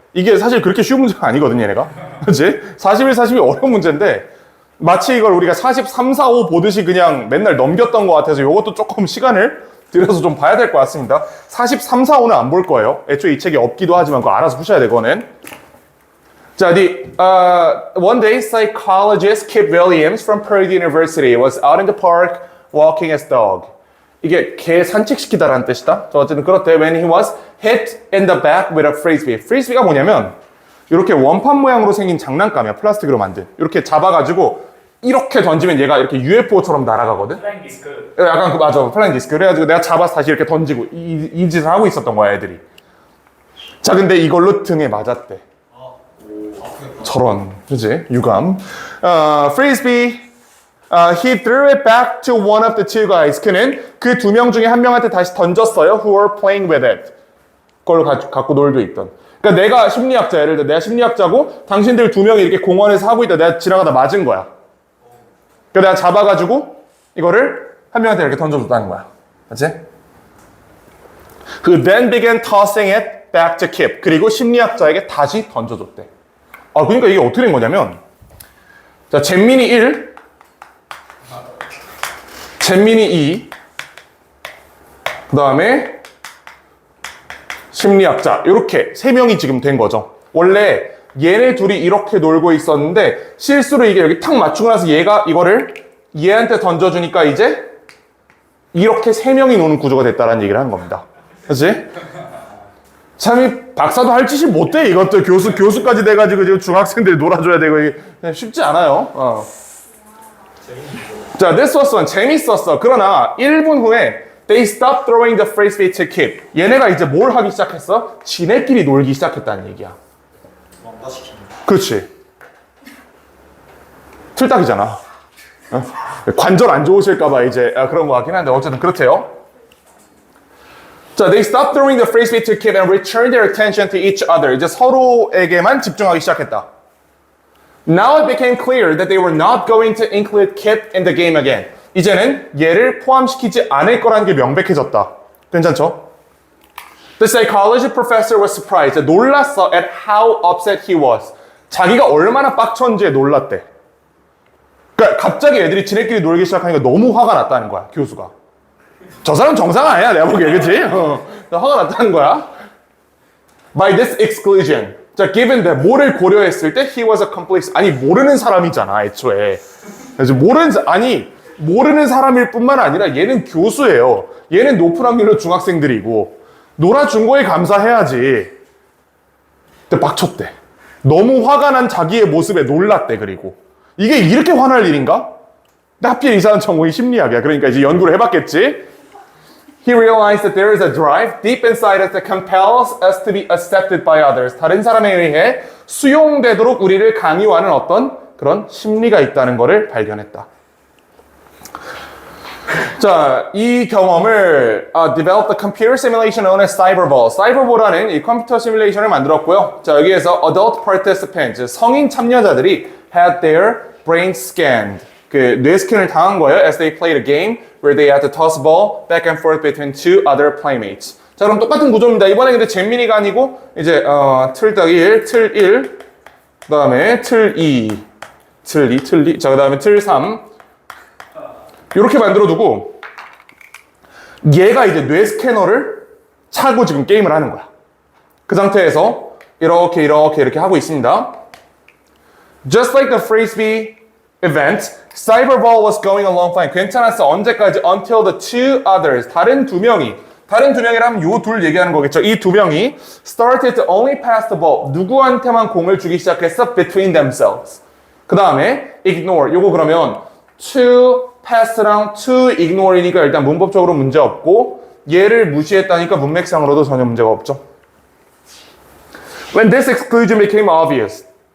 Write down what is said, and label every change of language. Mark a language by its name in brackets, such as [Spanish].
[Korean] 이게 사실 그렇게 쉬운 문제가 아니거든, 얘네가. 그치? 41, 42 어려운 문제인데 마치 이걸 우리가 43, 4, 5 보듯이 그냥 맨날 넘겼던 것 같아서 이것도 조금 시간을 들여서 좀 봐야 될 것 같습니다. 43, 4, 5는 안 볼 거예요. 애초에 이 책이 없기도 하지만 그거 알아서 푸셔야 돼, 그거는. [English] 자, one day psychologist Kip Williams from Purdue University was out in the park walking his dog. [Korean] 이게 개 산책시키다라는 뜻이다. 저 어쨌든 그렇대. [English] When he was hit in the back with a frisbee. [Korean] frisbee가 뭐냐면 이렇게 원판 모양으로 생긴 장난감이야. 플라스틱으로 만든. 이렇게 잡아가지고 이렇게 던지면 얘가 이렇게 UFO처럼 날아가거든? 플라잉 디스크. 약간 맞아. 플라잉 디스크. 그래가지고 내가 잡아서 다시 이렇게 던지고 이 짓을 하고 있었던 거야, 애들이. 자, 근데 이걸로 등에 맞았대. 저런, 그지? 유감. Frisbee. [English] He threw it back to one of the two guys. [Korean] 그는 그 두 명 중에 한 명한테 다시 던졌어요. [English] Who were playing with it. [Korean] 그걸 갖고 놀고 있던. 그러니까 내가 심리학자, 예를 들어 내가 심리학자고 당신들 두 명이 이렇게 공원에서 하고 있다. 내가 지나가다 맞은 거야. 그러니까 내가 잡아가지고 이거를 한 명한테 이렇게 던져줬다는 거야. 맞지? [English] Who then began tossing it back to Kip. [Korean] 그리고 심리학자에게 다시 던져줬대. 그러니까 이게 어떻게 된 거냐면 자, 잼민이 1, 잼민이 2, 그 다음에 심리학자 이렇게 세 명이 지금 된 거죠. 원래 얘네 둘이 이렇게 놀고 있었는데 실수로 이게 여기 탁 맞추고 나서 얘가 이거를 얘한테 던져주니까 이제 이렇게 세 명이 노는 구조가 됐다라는 얘기를 하는 겁니다. 그렇지? 참, 이 박사도 할 짓이 못돼, 이것들. 교수까지 돼가지고 지금 중학생들이 놀아줘야 되고, 이게 쉽지 않아요. [English] 자, this was fun. [Korean] 재밌었어. 그러나 1분 후에 [English] they stopped throwing the frisbee to keep. [Korean] 얘네가 이제 뭘 하기 시작했어? 지네끼리 놀기 시작했다는 얘기야. 그렇지. 틀딱이잖아. 관절 안 좋으실까봐 이제 그런 것 같긴 한데 어쨌든 그렇대요. [English] 자, they stopped throwing the frisbee to keep and returned their attention to each other. [Korean] 이제 서로에게만 집중하기 시작했다. [English] Now it became clear that they were not going to include Kip in the game again. [Korean] 이제는 얘를 포함시키지 않을 거라는 게 명백해졌다. 괜찮죠? [English] The psychology professor was surprised. [Korean] 놀랐어 [English] at how upset he was. [Korean] 자기가 얼마나 빡쳤는지에 놀랐대. 그러니까 갑자기 애들이 지네끼리 놀기 시작하니까 너무 화가 났다는 거야, 교수가. 저 사람 정상 아니야, 내가 보기에, 그치? 화가 났다는 거야. [English] By this exclusion. [Korean] 자, [English] given that [Korean] 뭐를 고려했을 때 [English] he was a complete, [Korean] 아니 모르는 사람이잖아, 애초에. 그래서 모르는 사람일 뿐만 아니라 얘는 교수예요. 얘는 높은 확률로 중학생들이고 놀아준 거에 감사해야지. 근데 빡쳤대. 너무 화가 난 자기의 모습에 놀랐대. 그리고 이게 이렇게 화날 일인가? 근데 하필 이 사람 전공이 심리학이야. 그러니까 이제 연구를 해봤겠지. [English] He realized that there is a drive deep inside us that compels us to be accepted by others. [Korean] 다른 사람에 의해 수용되도록 우리를 강요하는 어떤 그런 심리가 있다는 것을 발견했다. [English] 자, [Korean] 이 경험을 [English] developed a computer simulation known as Cyberball. [Korean] Cyberball라는 이 컴퓨터 시뮬레이션을 만들었고요. [English] 자, 여기에서 adult participants, [Korean] 성인 참여자들이 [English] had their brains scanned. [Korean] 그 뇌 스캔을 당한 거예요. [English] As they played a game where they had to toss a ball back and forth between two other playmates. [Korean] 자, 그럼 똑같은 구조입니다. 이번에 근데 잼민이가 아니고 이제 틀 더하기 1, 틀 1, 그다음에 틀 2, 틀 2, 틀 2. 자, 그다음에 틀 3. 이렇게 만들어 두고 얘가 이제 뇌 스캐너를 차고 지금 게임을 하는 거야. 그 상태에서 이렇게 하고 있습니다. [English] Just like the frisbee event, Cyberball was going along fine. [Korean] 괜찮았어. 언제까지? [English] Until the two others. [Korean] 다른 두 명이라면 요 둘 얘기하는 거겠죠. 이 두 명이 [English] started to only pass the ball. [Korean] 누구한테만 공을 주기 시작했어? [English] Between themselves. [Korean] 그 다음에 ignore. 요거 그러면 to pass랑 to ignore이니까 일단 문법적으로 문제 없고 얘를 무시했다니까 문맥상으로도 전혀 문제가 없죠. [English] When this exclusion became obvious.